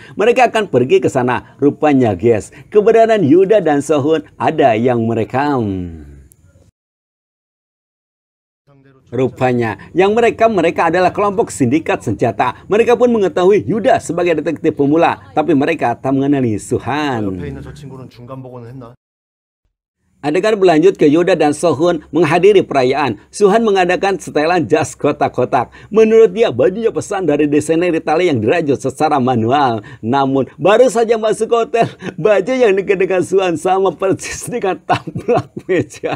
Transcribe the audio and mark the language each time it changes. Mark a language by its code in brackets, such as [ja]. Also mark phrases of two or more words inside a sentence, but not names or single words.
[id] Mereka akan pergi ke sana. Rupanya guys, keberadaan Yuda dan Sohun ada yang merekam. Rupanya, yang mereka adalah kelompok sindikat senjata. Mereka pun mengetahui Yuda sebagai detektif pemula, tapi mereka tak mengenali Suhan. [ko] 옆에 있는 저 친구는 중간 보고는 했나? [id] Adegan berlanjut ke Yoda dan Sohun menghadiri perayaan. Suhan mengadakan setelan jas kotak-kotak. Menurut dia, bajunya pesan dari desainer Italia yang dirajut secara manual. Namun, baru saja masuk hotel, baju yang dikenakan Suhan sama persis dengan taplak meja.